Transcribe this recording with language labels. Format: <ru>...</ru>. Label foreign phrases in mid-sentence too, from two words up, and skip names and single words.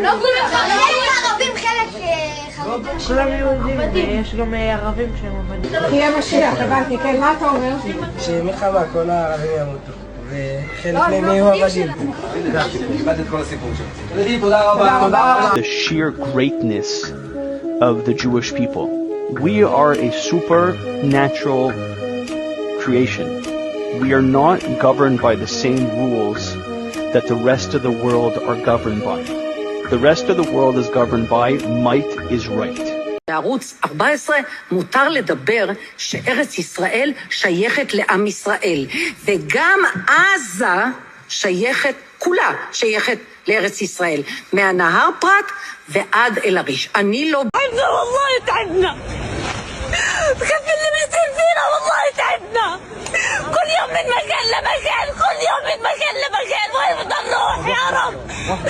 <he>לא כולם חרדים, חלק חרדים. כולם יהודים, ויש גם ערבים שהם עובדים. יהיה משיח, הבנתי, כן, מה אתה אומר? שמלחמה, כל הערבים ימותו. וחלק מהם יהיו עבדים. קיבלת את כל הסיפור שלך. תודה רבה.</he> <en>The sheer greatness of the Jewish people. We are a supernatural creation. We are not governed by the same rules that the rest of the world are governed by. The rest of the world is governed by might is right.</en> <he>בערוץ 14 מותר לדבר שארץ ישראל שייכת לעם ישראל, וגם עזה שייכת, כולה שייכת לארץ ישראל, מהנהר פרת ועד אל עריש. אני לא...</he> <ar>والله تعبنا. تخفي اللي بيصير فينا والله تعبنا. كل يوم من مكان لمكان، كل يوم من مكان لمكان، وين بدنا نروح يا رب؟</ar>